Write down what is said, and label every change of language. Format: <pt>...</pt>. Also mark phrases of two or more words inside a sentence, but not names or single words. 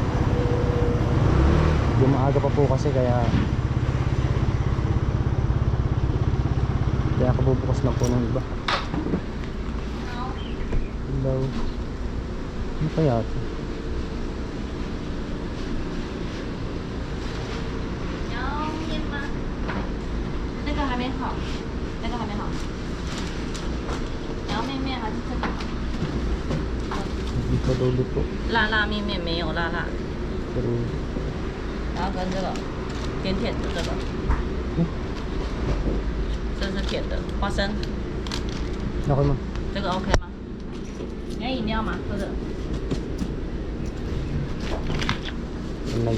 <tl>Maaga pa po kasi kaya kabubukas lang po ng iba. Hello. Ano kaya ito?</tl> <zh>要面吗？那个还没好，那个还没好。你要面面还是这个？</zh> <tl>Hindi pa daw luto.</tl> <zh>辣面面没有辣，</zh> <tl>Pero</tl> <zh>然后跟这个甜的这个，这是甜的花生，</zh> <tl>okay ma.</tl> <zh>这个 OK 吗？你要饮料吗？喝的，</zh> <en>Light</en>